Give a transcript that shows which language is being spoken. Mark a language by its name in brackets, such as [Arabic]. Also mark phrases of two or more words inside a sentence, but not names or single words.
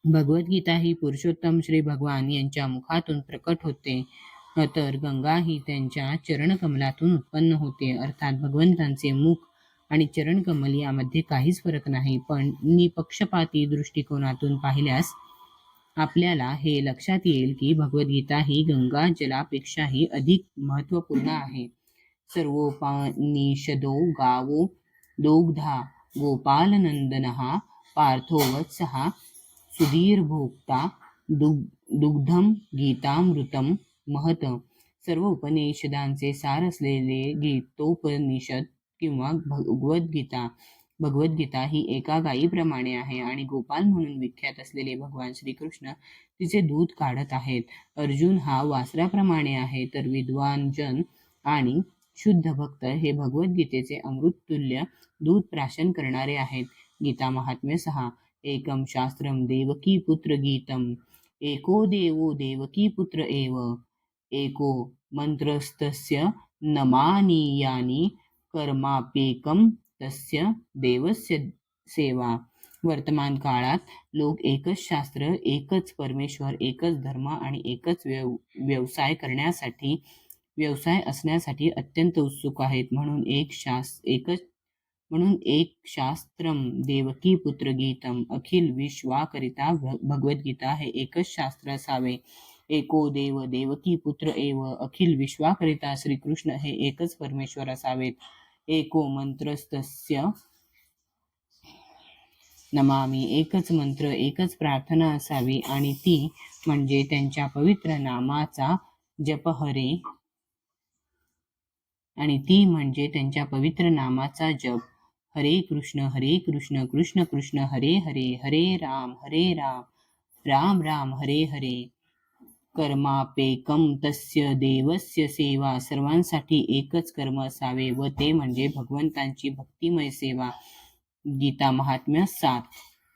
[Marathi] भगवद्गीता ही पुरुषोत्तम श्री भगवान यांच्या मुखातून प्रकट होते, तर गंगा ही त्यांच्या चरणकमलातून उत्पन्न होते. अर्थात भगवंतांचे मुख आणि चरणकमल यामध्ये काहीच फरक नाही. पण निपक्षपाती दृष्टिकोनातून पाहिल्यास आपल्याला हे लक्षात येईल की भगवद्गीता ही गंगा जलापेक्षाही अधिक महत्त्वपूर्ण आहे. [Sanskrit] सर्वोपनिषदो गावो दोग्धा गोपालनंदनः पार्थो वत्सः सुधीर्भोक्ता दुग्धम गीतामृतम महत. [Marathi] सर्व उपनिषदांचे सार असलेले गीतोपनिषद किंवा भगवद्गीता ही एका गायीप्रमाणे आहे आणि गोपाल म्हणून विख्यात असलेले भगवान श्रीकृष्ण तिचे दूध काढत आहेत. अर्जुन हा वासराप्रमाणे आहे, तर विद्वान जन आणि शुद्ध भक्त हे भगवद्गीतेचे अमृततुल्य दूध प्राशन करणारे आहेत. गीता महात्म्य 6. [Sanskrit] एकम शास्त्रम देवकी पुत्र गीतम एको देवो देवकी पुत्र एव एको मंत्रस्तस्य नमानीयानि कर्माप्येकम तस्य देवस्य सेवा. [Marathi] वर्तमान काळात लोक एकच शास्त्र, एकच परमेश्वर, एकच धर्म आणि एकच व्यवसाय असण्यासाठी अत्यंत उत्सुक आहेत. म्हणून [Sanskrit] एक शास्त्रम देवकी पुत्र गीतम, [Marathi] अखिल विश्वाकरिता भगवद्गीता हे एकच शास्त्र असावे. [Sanskrit] एको देव देवकी पुत्र एव, [Marathi] अखिल विश्वाकरिता श्रीकृष्ण हे एकच परमेश्वर असावेत. [Sanskrit] एको मंत्रस्तस्य नमामि, [Marathi] एकच मंत्र, एकच प्रार्थना असावी आणि ती म्हणजे त्यांच्या पवित्र नामाचा जप. [Sanskrit] हरे कृष्ण कृष्ण कृष्ण हरे हरे, हरे राम राम राम हरे हरे. कर्मापेकम तस्य देवस्य सेवा, [Marathi] सर्वांसाठी एकच कर्म असावे व ते म्हणजे भगवंतांची भक्तिमय सेवा. गीता महात्म्य 7.